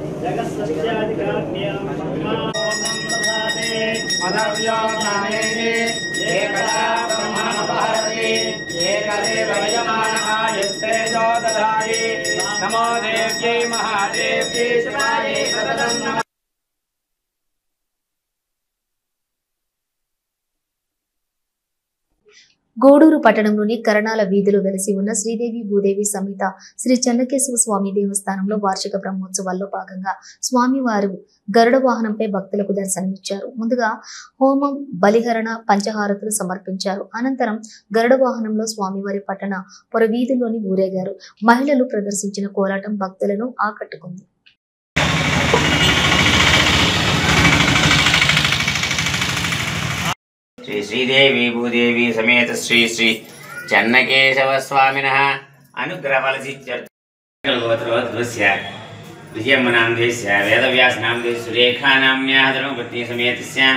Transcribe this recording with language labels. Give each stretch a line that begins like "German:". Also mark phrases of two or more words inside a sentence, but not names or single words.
Sanskrit: नमो देव्यै महादेव्यै शिवायै सततं नमः।
Telugu: గూడూరు పట్టణంలోని కరణాల వీధిలో వెలసి ఉన్న శ్రీదేవి భూదేవి సమేత శ్రీ చెన్నకేశవ స్వామి దేవస్థానంలో వార్షిక బ్రహ్మోత్సవాల్లో భాగంగా స్వామివారు గరుడ వాహనంపై భక్తులకు దర్శనమిచ్చారు. ముందుగా హోమం, బలిహరణ, పంచహారతులు సమర్పించారు. అనంతరం గరుడ వాహనంలో స్వామివారి పట్టణ పొరవీధుల్లోని ఊరేగారు. మహిళలు ప్రదర్శించిన కోలాటం భక్తులను ఆకట్టుకుంది.
Sanskrit: श्री श्रीदेवी भूदेवी समेत श्री श्री चन्नकेशव स्वामिनः अनुग्रहफलसिद्ध्यर्थगोत्रोद्भवस्य विजयम्म नामधेयस्य वेदव्यास नामधेयस्य सुरेखा नाम्न्याः धर्मपत्नी समेतस्य